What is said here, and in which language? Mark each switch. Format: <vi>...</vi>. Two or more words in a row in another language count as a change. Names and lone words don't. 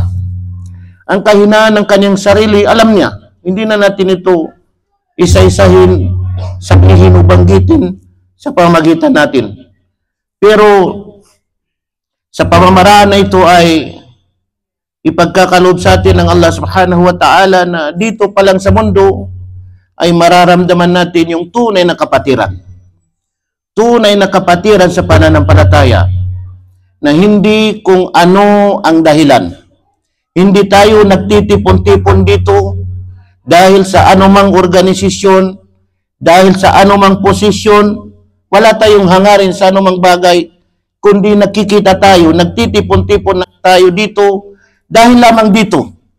<tl>Ang kahinaan ng kanyang sarili, alam niya. Hindi na natin ito isa-isahin, sabihin o banggitin sa pamamagitan natin. Pero sa pamamaraan na ito ay ipagkakaloob sa atin ng</tl> <ar>الله سبحانه وتعالى</ar> <tl>na dito pa lang sa mundo ay mararamdaman natin yung tunay na kapatiran. Tunay na kapatiran sa pananampalataya na hindi kung ano ang dahilan. Hindi tayo nagtitipon-tipon dito dahil sa anumang organisasyon, dahil sa anumang posisyon, wala tayong hangarin sa anumang bagay, kundi nakikita tayo, nagtitipon-tipon tayo dito dahil lamang dito.</tl>